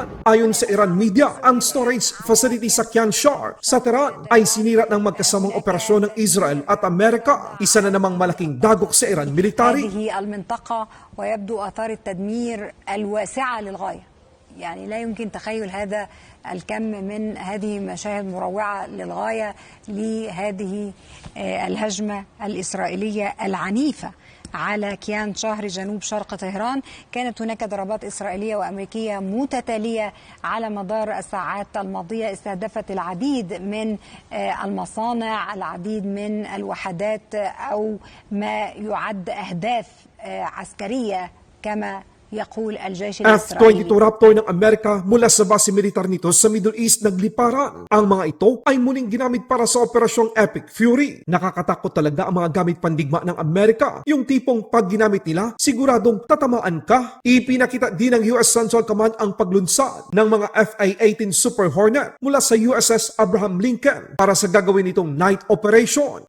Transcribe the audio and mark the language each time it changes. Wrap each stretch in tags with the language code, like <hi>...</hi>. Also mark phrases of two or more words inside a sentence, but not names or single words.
<tl>Ayon sa Iran media, ang</tl> <en>storage facility</en> <tl>sa Kian Shar sa Tehran ay sinira ng magkasamang operasyon ng Israel at Amerika. Isa na namang malaking dagok sa Iran military.</tl> <ar>هذه المنطقة ويبدو آثار التدمير الواسعة للغاية. يعني لا يمكن تخيل هذا الكم من هذه مشاهد مروعة للغاية لهذه الهجمة الإسرائيلية العنيفة على كيان شهر جنوب شرق طهران. كانت هناك ضربات إسرائيلية وأمريكية متتالية على مدار الساعات الماضية استهدفت العديد من المصانع، العديد من الوحدات أو ما يعد أهداف عسكرية كما يقول الجيش الإسرائيلي.</ar> <tl>F-22 Raptor ng Amerika mula sa base militar nito sa Middle East nagliparan. Ang mga ito ay muling ginamit para sa operasyong Epic Fury. Nakakatakot talaga ang mga gamit pandigma ng Amerika. Yung tipong pag ginamit nila, siguradong tatamaan ka. Ipinakita din ng US Central Command ang paglunsad ng mga FA-18 Super Hornet mula sa USS Abraham Lincoln para sa gagawin nitong</tl> <en>night operation.</en>